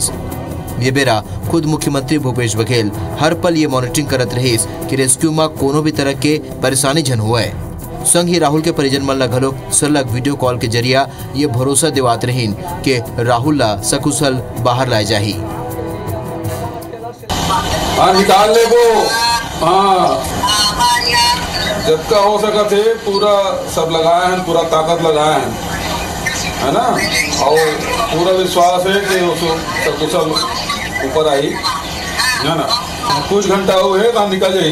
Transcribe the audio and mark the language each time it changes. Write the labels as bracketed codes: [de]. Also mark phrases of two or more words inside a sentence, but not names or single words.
[hne] ये बेरा खुद मुख्यमंत्री भूपेश बघेल हर पल ये मॉनिटरिंग करत रहीस कि रेस्क्यू में कोनो भी तरह के परेशानी झन हुए। संग ही राहुल के परिजन मन ला घलो सरलग वीडियो कॉल के जरिया ये भरोसा दिवात रहीन कि राहुल ला सकुशल बाहर लाए जाही। निकाल ले वो, जितना हो सका थे पूरा सब लगाए हैं, पूरा ताकत लगाए हैं, है ना, और पूरा विश्वास है कि सकुशल ऊपर आई, है ना। कुछ घंटा हुए काम निकल जाए।